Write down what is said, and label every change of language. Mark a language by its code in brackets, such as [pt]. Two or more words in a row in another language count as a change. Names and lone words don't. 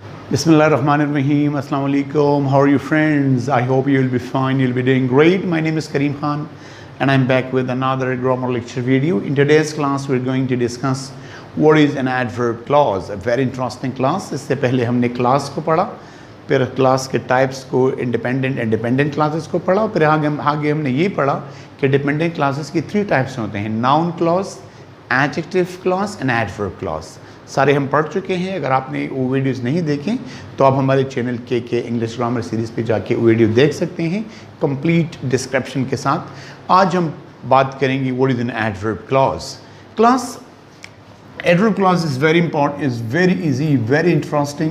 [ar] بسم الله الرحمن الرحيم. السلام عليكم. [en] How are you, friends? I hope you will be fine. You'll be doing great. My name is Kareem Khan and I'm back with another grammar lecture video. In today's class, we're going to discuss what is an adverb clause. A very interesting class. [hi] इससे पहले हमने class को पढ़ा, फिर class के types को [en] independent classes [hi] को पढ़ा, फिर आगे हमने ये पढ़ा कि [en] dependent classes [hi] की 3 types होते हैं: [en] noun clause, adjective clause and adverb clause. [hi] सारे हम पढ़ चुके हैं. अगर आपने वो वीडियोस नहीं देखें तो आप हमारे चैनल के [en] English grammar series [hi] पे जाके वो वीडियो देख सकते हैं [en] complete description [hi] के साथ. आज हम बात करेंगे [en] what is an adverb clause. adverb clause is very important, is very easy, very interesting.